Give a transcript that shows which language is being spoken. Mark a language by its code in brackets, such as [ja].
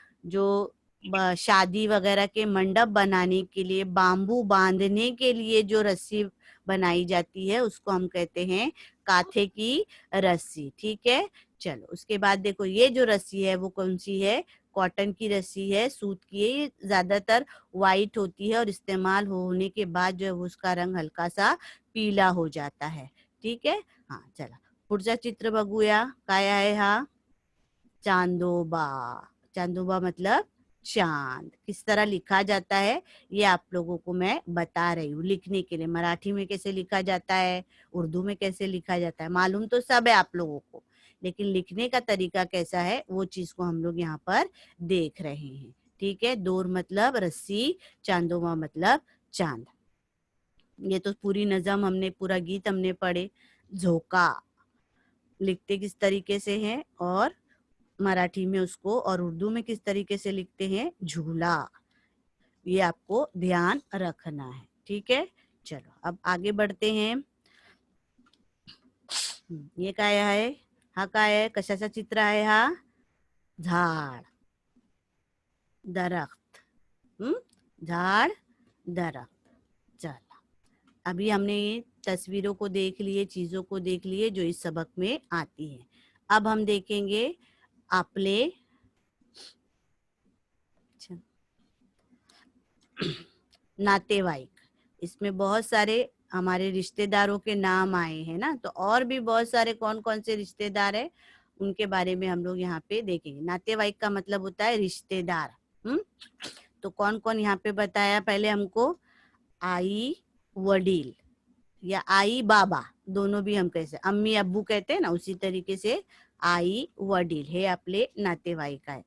[hi] जो शादी वगैरह के मंडप बनाने के लिए, बाम्बू बांधने के लिए जो रस्सी बनाई जाती है उसको हम कहते हैं काथे की रस्सी। ठीक है, चलो उसके बाद देखो ये जो रस्सी है वो कौन सी है? कॉटन की रस्सी है, सूत की है। ये ज्यादातर वाइट होती है और इस्तेमाल होने के बाद जो है वो उसका रंग हल्का सा पीला हो जाता है। ठीक है, हाँ [mr] चला पुढचा चित्र बघूया काय आहे हा? [hi] चांदोबा। चांदोबा मतलब चांद। किस तरह लिखा जाता है ये आप लोगों को मैं बता रही हूँ लिखने के लिए। मराठी में कैसे लिखा जाता है, उर्दू में कैसे लिखा जाता है, मालूम तो सब है आप लोगों को, लेकिन लिखने का तरीका कैसा है वो चीज को हम लोग यहाँ पर देख रहे हैं। ठीक है, दोर मतलब रस्सी, चांदोबा मतलब चांद। ये तो पूरी नज़म हमने, पूरा गीत हमने पढ़े। झोका लिखते किस तरीके से हैं और मराठी में उसको, और उर्दू में किस तरीके से लिखते हैं, झूला। ये आपको ध्यान रखना है। ठीक है, चलो अब आगे बढ़ते हैं। [mr] ये काय आहे? हा काय आहे? कशाचा चित्र आहे हा? झाड, दरख्त। [hi] झाड़, दरख्त। चलो अभी हमने ये तस्वीरों को देख लिए, चीजों को देख लिए जो इस सबक में आती है। अब हम देखेंगे [mr] आपले नातेवाईक। [hi] इसमें बहुत सारे हमारे रिश्तेदारों के नाम आए हैं ना, तो और भी बहुत सारे कौन कौन से रिश्तेदार है उनके बारे में हम लोग यहाँ पे देखेंगे। नातेवाईक का मतलब होता है रिश्तेदार। तो कौन कौन यहाँ पे बताया पहले हमको? आई वडील या आई बाबा, दोनों भी हम कैसे, अम्मी अब्बू कहते हैं ना, उसी तरीके से आई वडील [mr] हे आपले नातेवाईक आहे।